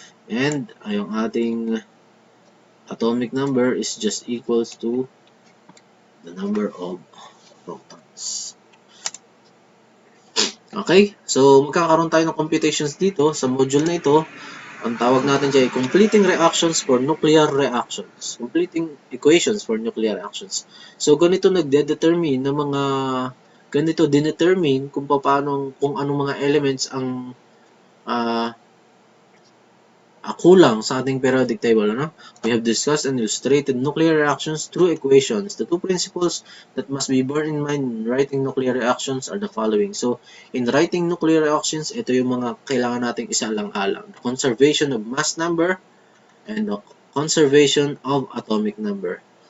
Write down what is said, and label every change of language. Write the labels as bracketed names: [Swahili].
[English] And yung ating atomic number is just equals to the number of protons. Okay? [Filipino] So, magkakaroon tayo ng computations dito sa module na ito. Ang tawag natin dyan ay completing reactions for nuclear reactions. [English] Completing equations for nuclear reactions. [Filipino] So, ganito nagde-determine ng mga dinetermine kung anong mga elements ang kulang sa ating periodic table. [English] We have discussed and illustrated nuclear reactions through equations. The two principles that must be borne in mind in writing nuclear reactions are the following. So, in writing nuclear reactions, [Filipino] ito yung mga kailangan nating isalang-alang. [English] The conservation of mass number and the conservation of atomic number.